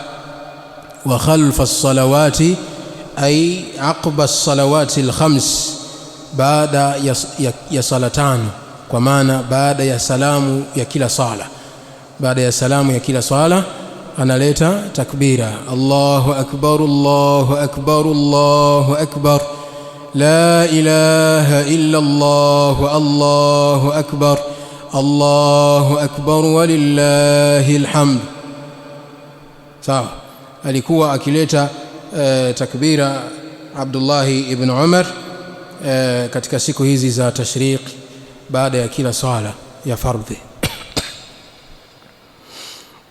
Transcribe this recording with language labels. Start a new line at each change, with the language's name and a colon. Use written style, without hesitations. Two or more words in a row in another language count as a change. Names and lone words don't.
Arabic: وخلف الصلوات أي أعقاب الصلوات الخمس,
Swahili: baada ya sala tano, kwa maana baada ya salamu ya kila sala. Baada ya salamu ya kila sala analeta takbira,
Arabic: الله أكبر، الله أكبر، الله أكبر، لا إله إلا الله، الله أكبر، الله أكبر ولله الحمد.
Swahili: Sawa, alikuwa akileta takbira Abdullah ibn Umar katika siku hizi za tashriq baada ya kila sala ya fardhi.